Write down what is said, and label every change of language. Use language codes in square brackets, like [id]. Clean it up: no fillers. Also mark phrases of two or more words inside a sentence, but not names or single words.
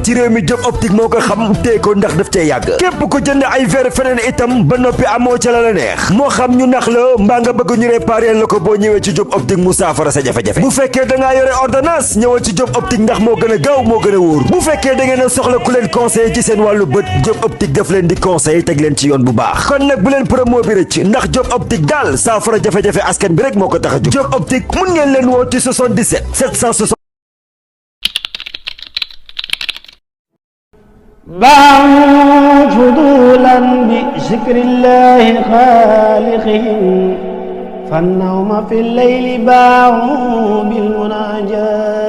[wo] ci réew mi Diop Optique moo ko xam tee ko ndax daf cee yàgg képp ko jënd ay verre feneen itam ba noppi amoo ca la neex moo xam ñu nax la mbaa nga bëgg ñu réparer la ko boo ñëwee ci Diop Optique mu saafara sa jafe-jafe bu fekkee da ngaa yore ordonnance ñëwal ci Diop Optique ndax moo gën a gaaw moo gën a wóor bu fekkee da ngeen a soxla ku leen conseiller ci seen wàllu bët Diop Optique daf leen di conseil teg leen ci yoon bu baax kon nag bu leen promo bi rëcc ndax Diop Optique daal saafara jafe-jafe askan bi rek moo ko tax a jóg Diop Optique mun ngeen leen woo ci 77 760 [ar] باعوا فضولا بذكر الله خالقهم فالنوم في الليل باعوا بالمناجاة